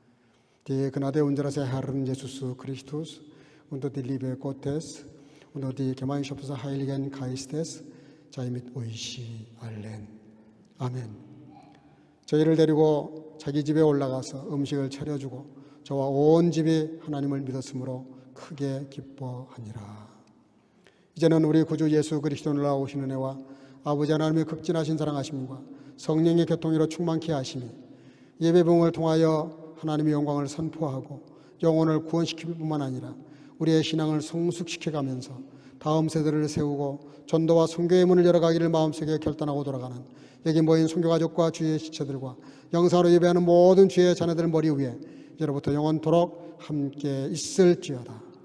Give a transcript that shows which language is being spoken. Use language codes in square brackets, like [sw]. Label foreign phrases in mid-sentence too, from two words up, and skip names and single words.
[de] Die Gnade unseres Herrn Jesus Christus und die Liebe Gottes und die Gemeinschaft des Heiligen Geistes sei mit euch allen. [ko] 아멘. 저희를 데리고 자기 집에 올라가서 음식을 차려주고 저와 온 집이 하나님을 믿었으므로 크게 기뻐하니라. 이제는 우리 구주 예수 그리스도를 나오시는 은혜와 아버지 하나님의 극진하신 사랑하심과 성령의 교통으로 충만케 하심이 예배봉을 통하여 하나님의 영광을 선포하고 영혼을 구원시킬 뿐만 아니라 우리의 신앙을 성숙시켜가면서 다음 세대를 세우고 전도와 선교의 문을 열어가기를 마음속에 결단하고 돌아가는 여기 모인 선교가족과 주의 지체들과 영상으로 예배하는 모든 주의 자녀들 머리 위에 이제로부터 영원토록 함께 있을지어다.